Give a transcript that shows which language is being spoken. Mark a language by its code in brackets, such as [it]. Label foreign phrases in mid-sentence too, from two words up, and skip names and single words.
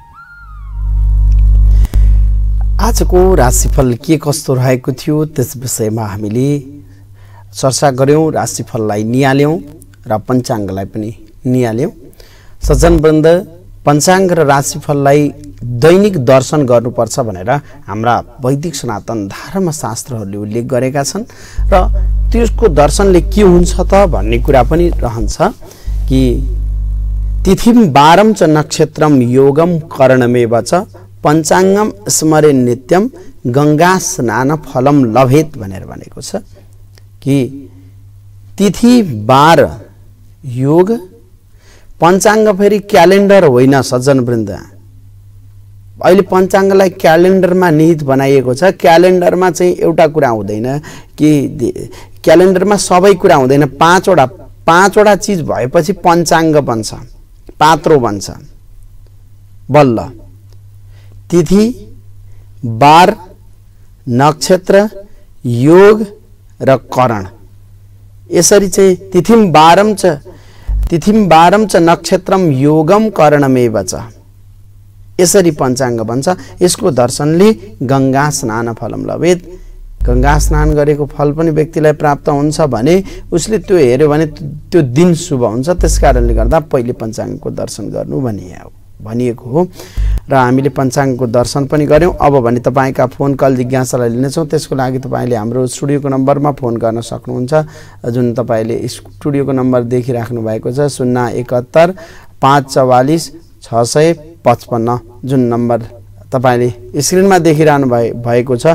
[ne] आजको राशिफल के कस्तो रहेको थियो त्यस विषयमा हामीले चर्चा गर्यौं, राशिफललाई निहाल्यौं र पञ्चाङ्गलाई पनि निहाल्यौं। सज्जनवृन्द, पञ्चाङ्ग र राशिफललाई दैनिक दर्शन गर्नुपर्छ भनेर हाम्रा वैदिक सनातन धर्मशास्त्रहरूले उल्लेख गरेका छन् र त्यसको दर्शनले के हुन्छ त भन्ने कुरा पनि रहन्छ कि [sa] तिथिम वारम च नक्षत्रम योगम करणमेव च पञ्चाङ्गम स्मरे नित्यम गंगा स्नान फलम लभेत [ne] भनेर भनेको छ कि तिथि वार योग, पञ्चाङ्ग फेरि क्यालेन्डर होइन सज्जनवृन्द। अहिले पञ्चाङ्गलाई क्यालेन्डरमा निहित बनाइएको छ। क्यालेन्डरमा चाहिँ एउटा कुरा हुँदैन कि क्यालेन्डरमा सबै कुरा हुँदैन, पाँचवटा चिज भएपछि पञ्चाङ्ग बन्छ, पात्रो बन्छ। बल्ल तिथि, वार, नक्षत्र, योग र करण, यसरी चाहिँ [sa] तिथिम वारम च नक्षत्रम योगम करणमेव च, [ne] यसरी पञ्चाङ्ग बन्छ। यसको दर्शनले [sa] गंगा स्नान फलम लभेत, [ne] गंगा स्नान गरेको फल पनि व्यक्तिलाई प्राप्त हुन्छ भने उसले त्यो हेर्यो भने त्यो दिन शुभ हुन्छ। त्यसकारणले गर्दा पहिले पञ्चाङ्गको दर्शन गर्नु भनिएको हो र हामीले पञ्चाङ्गको दर्शन पनि गर्यौं। अब भने तपाईका फोन कल जिज्ञासालाई लिनेछौँ। त्यसको लागि तपाईले हाम्रो स्टुडियोको नम्बरमा फोन गर्न सक्नुहुन्छ, जुन तपाईले स्टुडियोको नम्बर देखिराख्नु भएको छ 071 544 655, जुन नम्बर तपाईले स्क्रिनमा देखिरहनु भएको छ।